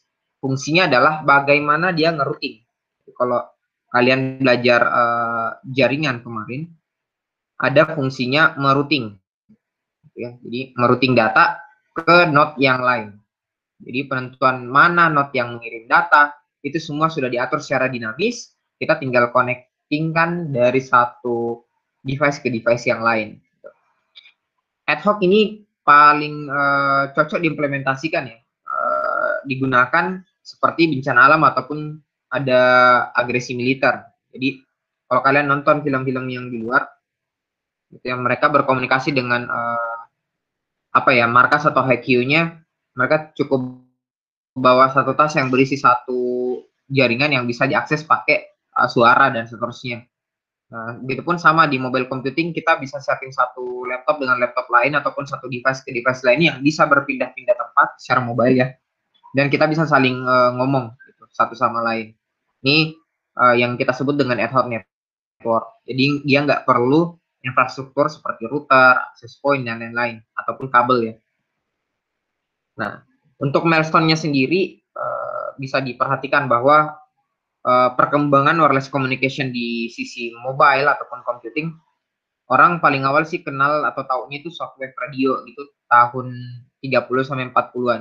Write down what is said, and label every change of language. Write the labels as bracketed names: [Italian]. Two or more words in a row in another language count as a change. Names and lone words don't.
[Indonesian] Fungsinya adalah bagaimana dia ngerouting. Kalau kalian belajar jaringan kemarin, ada fungsinya merouting gitu ya. Jadi merouting data ke node yang lain. Jadi penentuan mana node yang mengirim data itu semua sudah diatur secara dinamis. Kita tinggal connectingkan dari satu device ke device yang lain. [English] Ad hoc [Indonesian] ini paling cocok diimplementasikan ya, digunakan seperti bencana alam ataupun ada agresi militer. Jadi kalau kalian nonton film-film yang di luar, gitu ya, mereka berkomunikasi dengan apa ya, markas atau HQ-nya, mereka cukup bawa satu tas yang berisi satu jaringan yang bisa diakses pakai suara dan seterusnya. Nah, gitu pun sama di [English] mobile computing, [Indonesian] kita bisa setting satu laptop dengan laptop lain ataupun satu device ke device lain yang bisa berpindah-pindah tempat secara mobile ya. Dan kita bisa saling ngomong gitu, satu sama lain. Ini yang kita sebut dengan [English] ad hoc network. [Indonesian] Jadi dia nggak perlu infrastruktur seperti router, [English] access point, [Indonesian] dan lain-lain, ataupun kabel ya. Nah, untuk milestone-nya sendiri bisa diperhatikan bahwa perkembangan [English] wireless communication [Indonesian] di sisi mobile ataupun computing, orang paling awal sih kenal atau taunya itu [English] shortwave radio [Indonesian] gitu tahun 30 sampai 40-an.